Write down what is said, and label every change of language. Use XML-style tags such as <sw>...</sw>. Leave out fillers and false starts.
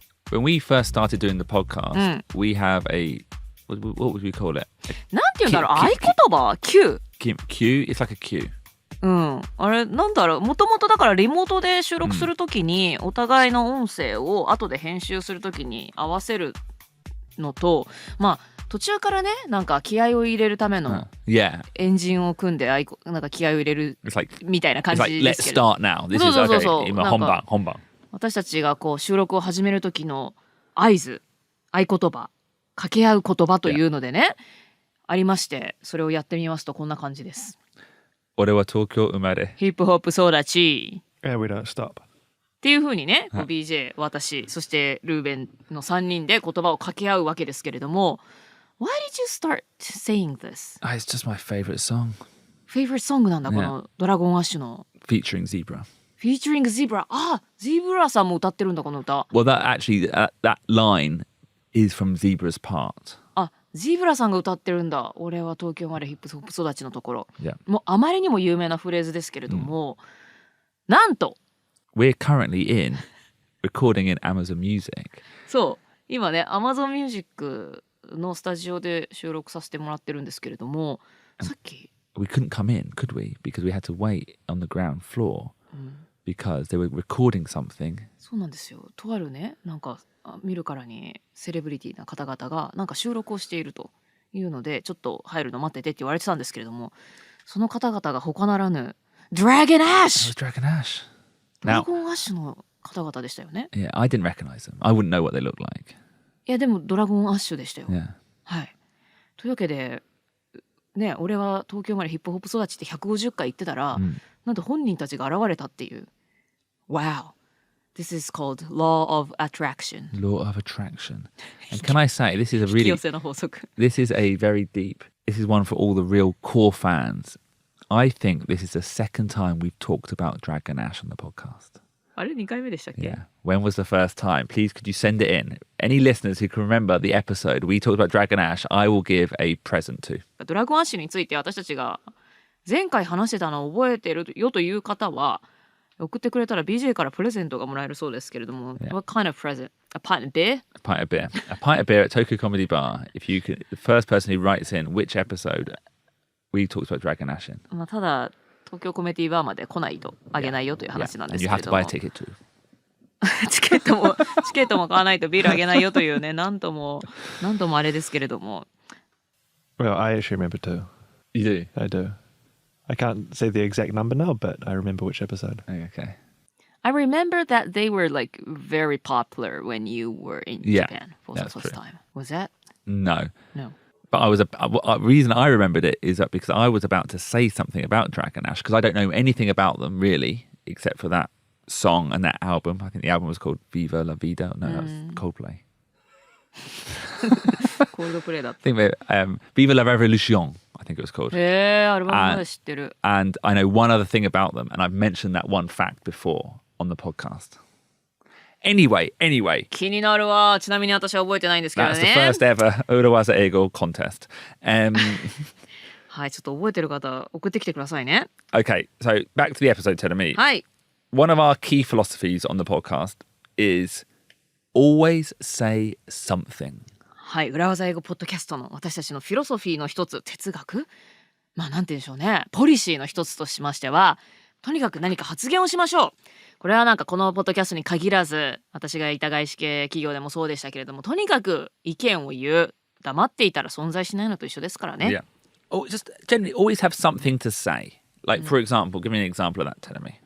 <en>When we first started doing the podcast, we have what would we call it?</en> <ja>なんて言うんだろう、合言葉 Q。</ja> <en>Q? It's like a Q. うん。</en> <ja>あれ、なんだろう、もともとだからリモートで収録するときに、お互いの音声を後で編集するときに合わせるのと、まあ、途中からね、なんか気合を入れるためのエンジンを組んでなんか気合を入れるみたいな感じですけど。</ja> <en>Let's start now. This is okay.</en> <ja>今本番。私たちがこう収録を始める時の合図、合言葉、掛け合う言葉というのでね、ありまして、それをやってみますとこんな感じです。俺は東京生まれ。ヒップホップ育ち。</ja> <en>And we don't stop.</en> <ja>っていう風にね、BJ、私、そしてルーベンの3人で言葉を掛け合うわけですけれども、</ja> <en>Why did you start saying this? It's just my favorite song. Favorite song</en> <ja>なんだ、このドラゴンアッシュの。</ja> <en>Featuring Zebra. Featuring Zebra.</en> <ja>あ、ゼブラさんも歌ってるんだ、この歌。</ja> <en>Well, that line is from Zebra's part.</en> <ja>あ、ゼブラさんが歌ってるんだ。俺は東京生まれヒップホップ育ちのところ。</ja> <en>Yeah.</en> <ja>もうあまりにも有名なフレーズですけれども、なんと</ja> <en>We're currently recording in Amazon Music.</en> <ja>そう、今ね、Amazon Music のスタジオで収録させてもらってるんですけれども、さっき</ja> <en>We couldn't come in, could we? Because we had to wait on the ground floor because they were recording something.</en> <ja>そうなんですよ。とあるね、なんか見るからにセレブリティな方々がなんか収録をしているというので、ちょっと入るの待っててって言われてたんですけれども、その方々が他ならぬドラゴンアッシュ。</ja> <en>Dragon Ash.</en> <ja>ドラゴンアッシュの方々でしたよね。</ja> <en>Yeah, I didn't recognize them. I wouldn't know what they looked like.</en> <ja>いやでもドラゴンアッシュでしたよ。</ja> <en>Yeah.</en> <ja>はい。というわけで、ね、俺は東京までヒップホップ育ちって150回言ってたら、なんと本人たちが現れたっていう。</ja> <en>Wow. This is called Law of Attraction. Law of Attraction. And can I say, this is a</en> <ja>引き</ja> <en>really,</en> <ja>寄せの法則。</ja> <en>this is a very deep, this is one for all the real core fans. I think this is the second time we've talked about Dragon Ash on the podcast.</en> <ja>あれ2回目でしたっけ？</ja> <en>Yeah. When was the first time? Please, could you send it in? Any listeners who can remember the episode we talked about Dragon Ash, I will give a present to.</en> <ja>ドラゴンアッシュについて私たちが前回話してたのを覚えてるよという方は送ってくれたら BJ からプレゼントがもらえるそうですけれども、</ja> <en>What kind of present? A pint of beer? A pint of beer. A pint of beer at Tokyo Comedy Bar. If you could, the first person who writes in which episode we talked about Dragon Ash in.</en> <ja>まあただ東京コメディバーまで来ないとあげないよという話なんですけれども。</ja> <en>And you have to buy a ticket too.</en> <ja>チケットも買わないとビールあげないよというね、なんともあれですけれども。</ja> <en>Well, I actually remember too. You do? I do. I can't say the exact number now, but I remember which episode. Okay. I remember that they were like very popular when you were in Japan for the first time. Was that? No. No. But the reason I remembered it is that because I was about to say something about Dragon Ash because I don't know anything about them really, except for that song and that album. I think the album was called Viva La Vida. No, that was Coldplay.</en> <ja>Coldplay だった。</ja> <en>I think Viva La Revolution, I think it was called.</en> <ja>アルバムまで知ってる。</ja> <en>And I know one other thing about them, and I've mentioned that one fact before on the podcast. Anyway.</en> <ja>気になるわ。ちなみに私は覚えてないんですけどね。</ja> <en>That's the first ever 裏技英語 contest.</en> <ja>はい、ちょっと覚えてる方送ってきてくださいね。</ja> <en>Okay, so back to the episode, telling me.</en> <ja>はい。</ja> <en>One of our key philosophies on the podcast is always say something.</en> <ja>はい、裏技英語ポッドキャストの私たちのフィロソフィーの一つ、哲学？まあなんて言うんでしょうね。ポリシーの一つとしましては、とにかく何か発言をしましょう。これはなんかこのポッドキャストに限らず、私がいた外資系企業でもそうでしたけれども、とにかく意見を言う。黙っていたら存在しないのと一緒ですからね。</ja> <en>Yeah. Or just generally always have something to say. Like, for example, give me an example of that, telling me.</en>